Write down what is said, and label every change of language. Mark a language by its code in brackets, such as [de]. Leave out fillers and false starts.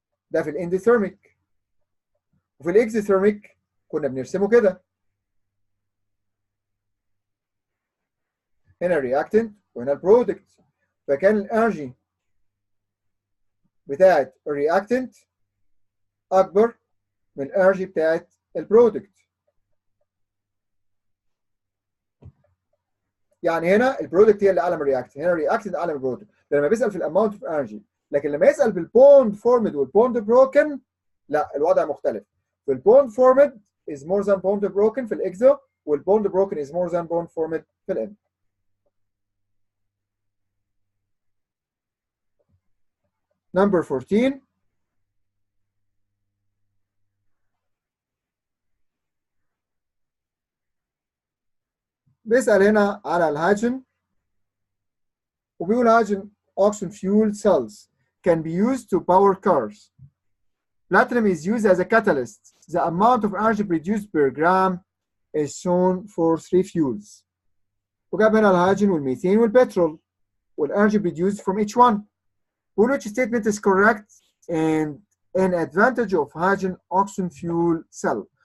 [ar] ده في الاندوثيرميك. وفي الاكزوثيرميك كنا بنرسمه كده، هنا الرياكتنت وهنا البرودكت، فكان الانرجي بتاعت الرياكتنت اكبر من الانرجي بتاعت البرودكت. يعني هنا البرودكت هي اللي اعلى من الرياكتنت، هنا الرياكتنت اعلى من البرودكت. لما بيسال في الاماونت اوف انرجي، لكن لما يسال بالبوند فورمد والبوند بروكن لا، الوضع مختلف. في البوند فورمد [en] is more than bond broken [ar] في الاكزو، والبوند بروكن [en] is more than bond formed [ar] في الان. [en] Number 14. [ar] بيسأل هنا على الهيدروجين وبيقول [en] hydrogen oxygen fuel cells can be used to power cars. Platinum is used as a catalyst. The amount of energy produced per gram is shown for 3 fuels. [ar] وجاب هنا الهيدروجين والميثين والبترول وال [en] energy produced from each one. Which statement is correct and an advantage of hydrogen oxygen fuel cell.